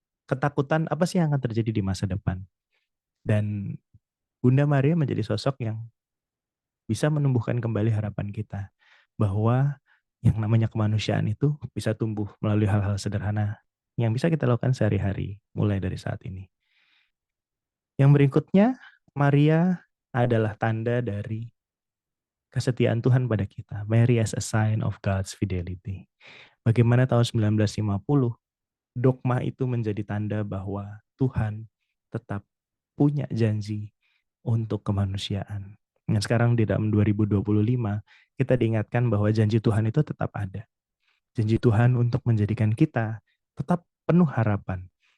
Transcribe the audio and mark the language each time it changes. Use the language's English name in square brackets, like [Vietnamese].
[Indonesian] Ketakutan apa sih yang akan terjadi di masa depan. Dan Bunda Maria menjadi sosok yang bisa menumbuhkan kembali harapan kita. Bahwa yang namanya kemanusiaan itu bisa tumbuh melalui hal-hal sederhana yang bisa kita lakukan sehari-hari, mulai dari saat ini. Yang berikutnya, Maria adalah tanda dari kesetiaan Tuhan pada kita. [English] Mary as a sign of God's fidelity. [Indonesian] Bagaimana tahun 1950, dogma itu menjadi tanda bahwa Tuhan tetap punya janji untuk kemanusiaan. Dan sekarang di dalam 2025, kita diingatkan bahwa janji Tuhan itu tetap ada. Janji Tuhan untuk menjadikan kita tetap penuh harapan.